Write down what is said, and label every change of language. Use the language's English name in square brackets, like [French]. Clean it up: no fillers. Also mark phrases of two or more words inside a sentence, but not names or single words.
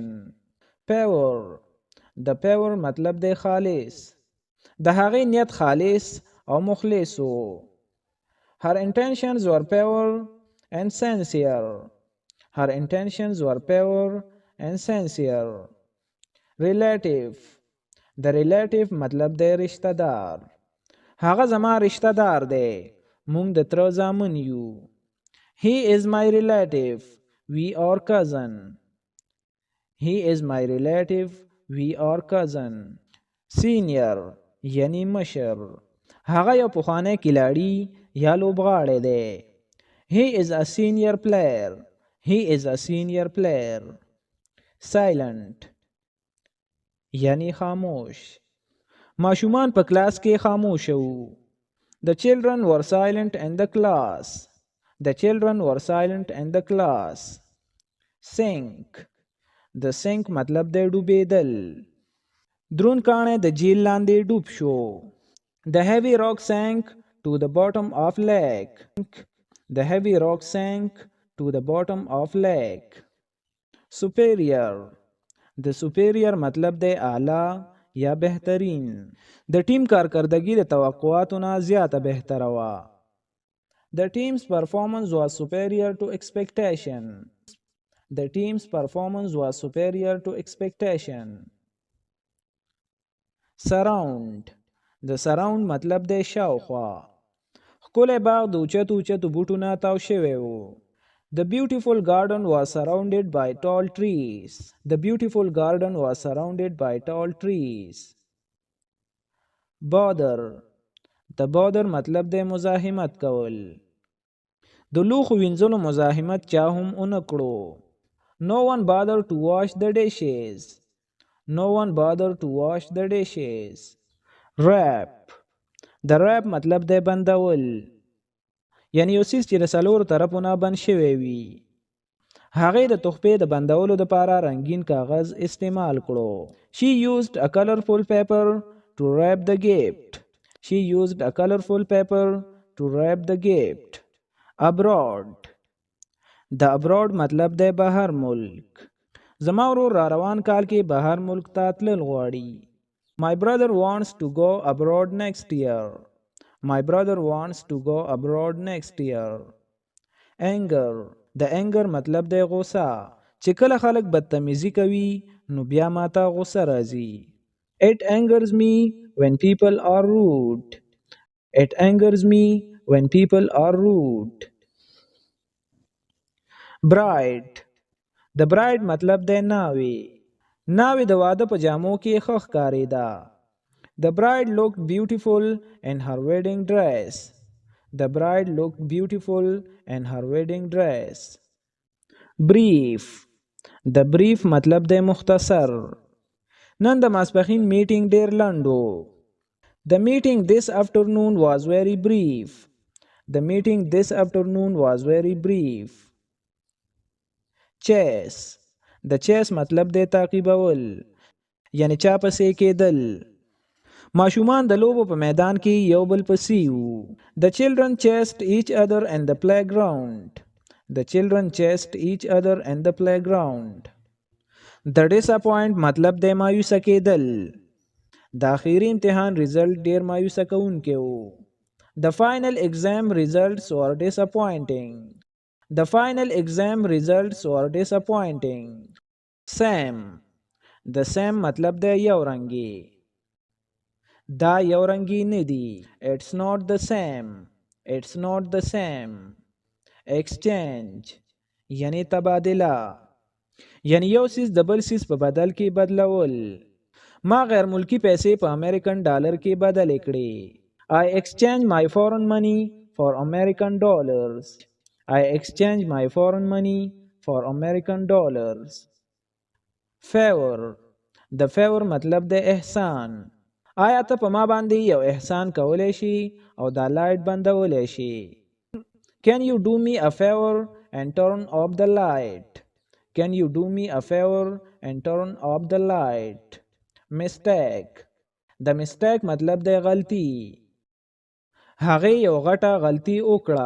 [English] Power. [Pashto] د power مطلب دی خالص. د هغې نیت خالص او مخلص و. [English] Her intentions were pure and sincere. Her intentions were pure and sincere. Relative. [Pashto] د relative مطلب دی رشتہ دار. هغه زما رشتہ دار دی. مونږ د تره زامن یو. [English] He is my relative. We are cousin. He is my relative. We are cousin. [Pashto] Senior یعنی مشر. هغه یو پخوانی کلاړي یا لوبغاړی دی. [English] He is a senior player. He is a senior player. [Pashto] Silent یعنی خاموش. ماشومان په کلاس کې خاموش وو. [English] The children were silent in the class. The children were silent in the class. Sink. [Pashto] د sink مطلب دی ډوبېدل. درون کاڼی د جیل لاندې ډوب شو. [English] The heavy rock sank to the bottom of lake. The heavy rock sank to the bottom of lake. Superior. [Pashto] د superior مطلب دی اعلی یا بهترین. د ټیم کارکردګي د توقعاتو نه زیاته بهتره وه. [English] The team's performance was superior to expectation. The team's performance was superior to expectation. Surround. [Pashto] د surround مطلب دی شاوخوا. ښکلی باغ د اوچتو اوچتو بوټو نه تاو شوی و. [English] The beautiful garden was surrounded by tall trees. The beautiful garden was surrounded by tall trees. Bother. [Pashto] د bother مطلب دی مزاحمت کول. د لوښو وینځلو مزاحمت چا هم ونه کړو. [English] No one bothered to wash the dishes. No one bothered to wash the dishes. [Pashto] Wrap. د wrap مطلب دی بندول. یعنی یو څیز چې د څلورو طرفو نه بند شوی وي. هغې د تحفې د بندولو دپاره رنګین کاغذ استعمال کړو. [English] She used a colorful paper to wrap the gift. She used a colorful paper to wrap the gift. Abroad. [Pashto] د abroad مطلب دی بهر ملک. زما ورور را روان کال کې بهر ملک ته تلل غواړي. [English] My brother wants to go abroad next year. My brother wants to go abroad next year. Anger. [Pashto] د anger مطلب دی غوسه. چې کله خلک بدتمیزي کوي نو بیا ماته غوسه راځي. [English] It angers me when people are rude. It angers me when people are rude. [Pashto] Bride. د bride مطلب دی ناوې. ناوې د واده په جامو کې ښه ښکارېده. [English] The bride looked beautiful in her wedding dress. The bride looked beautiful in her wedding dress. Brief. [Pashto] د brief مطلب دی مختصر. نن د ماسپښین میټینګ ډیر لنډ و. [English] The meeting this afternoon was very brief. The meeting this afternoon was very brief. Chase. [Pashto] د chase مطلب دی تعقیبول. یعنی چا پسې کېدل. ماشومان د لوبو په میدان کې یو بل پسې وو. [English] The children chased each other in the playground. The children chased each other in the playground. The disappoint [Pashto] مطلب د مایوسه کېدل. د اخیری امتحان رزلټ ډیر مایوسه کوونکی وو. [English] The final exam results were disappointing. The final exam results were disappointing. Same. The same [Pashto] مطلب د یو رنګي. دا یو رنګي نه دي. [English] It's not the same. It's not the same. [Pashto] Exchange یعنی تبادله، یعنی یو سیس د بل سیس په بدل کې بدلول. ما غیر ملکی پیسې په امریکن ډالر کې بدلې کړې. [English] I exchange my foreign money for American dollars. I exchange my foreign money for American dollars. Favor. [Pashto] د favor مطلب د احسان. آیا ته په ما باندې یو احسان کولی شي او دا لایټ بندولی شي؟ [English] Can you do me a favor and turn off the light? Can you do me a favor and turn off the light? [Pashto] Mistake. د mistake مطلب د غلطي. هغه یو غټه غلطي وکړه.